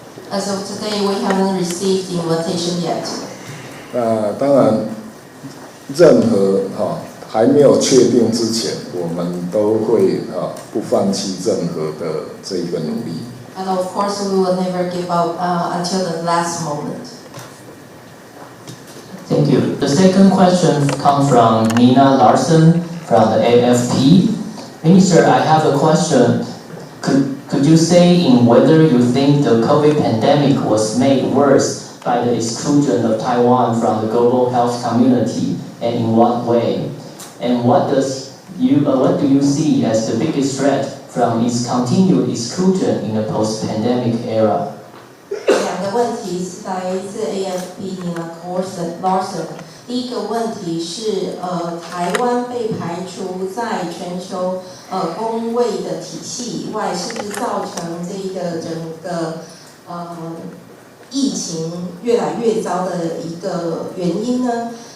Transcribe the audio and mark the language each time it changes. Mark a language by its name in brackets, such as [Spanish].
[English] As of today, we haven't received the invitation yet. [Chinese] 当然，任何还没有确定之前，我们都会不放弃任何的这一个努力。 [English] And of course, we will never give up until the last moment. Thank you. The second question comes from Nina Larson from the AFP. Minister, I have a question. Could you say in whether you think the COVID pandemic was made worse by the exclusion of Taiwan from the global health community, and in what way? And what do you see as the biggest threat from its continued exclusion in the post-pandemic era? [Chinese] 两个问题是来自 AFP Nina Larson。第一个问题是台湾被排除在全球公卫的体系以外，是不是造成这个整个疫情越来越糟的一个原因呢？